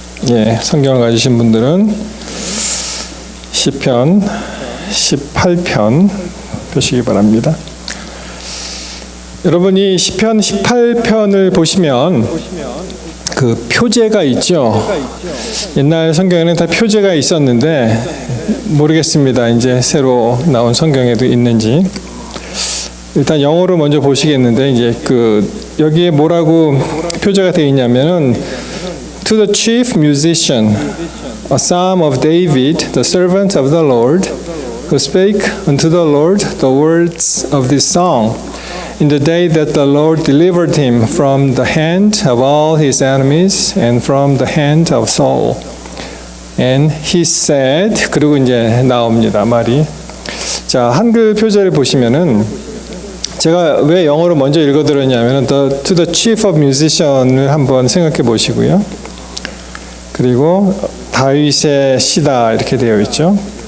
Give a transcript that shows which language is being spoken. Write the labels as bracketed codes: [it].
[ko] 예, 성경을 가지신 분들은 시편 18편 펴시기 바랍니다. 여러분이 시편 18편을 보시면 그 표제가 있죠. 옛날 성경에는 다 표제가 있었는데 모르겠습니다. 이제 새로 나온 성경에도 있는지. 일단 영어로 먼저 보시겠는데 이제 여기에 뭐라고 표제가 되어 있냐면은 [en] To the chief musician, a psalm of David, the servant of the Lord, who spake unto the Lord the words of this song, in the day that the Lord delivered him from the hand of all his enemies and from the hand of Saul. And he said, [ko] 그리고 이제 나옵니다, 말이. 자, 한글 표제를 보시면은 제가 왜 영어로 먼저 읽어드렸냐면은 [en] to the chief of musician [ko] 을 한번 생각해 보시고요. 그리고 다윗의 시다 이렇게 되어 있죠.